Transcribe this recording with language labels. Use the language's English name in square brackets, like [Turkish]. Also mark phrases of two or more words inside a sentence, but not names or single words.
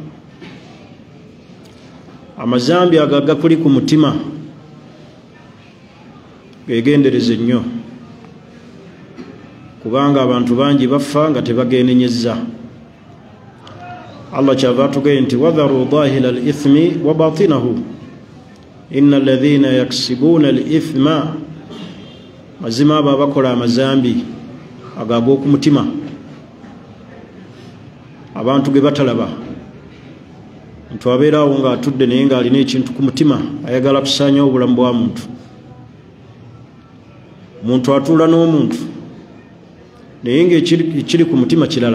[Ganda] Amazambi ago agakuli ku mutima gegendereze nnyo, kubanga abantu bangi bafa nga tebageenenyezza. Allah kyava atugee nti [Arabic] وذروا ظاهر الإثم وباطنه إن الذين يكسبون الإثم, [Ganda] mazima abo abakola amazambi agago ku mutima, abantu ge batalaba. Omuntu abeerawo ng'atudde naye ng'alina ekintu ku mutima, ayagala kusaanya obulamu bwa muntu. Omuntu atuula n'omuntu naye ng'ekiri ku mutima kirala.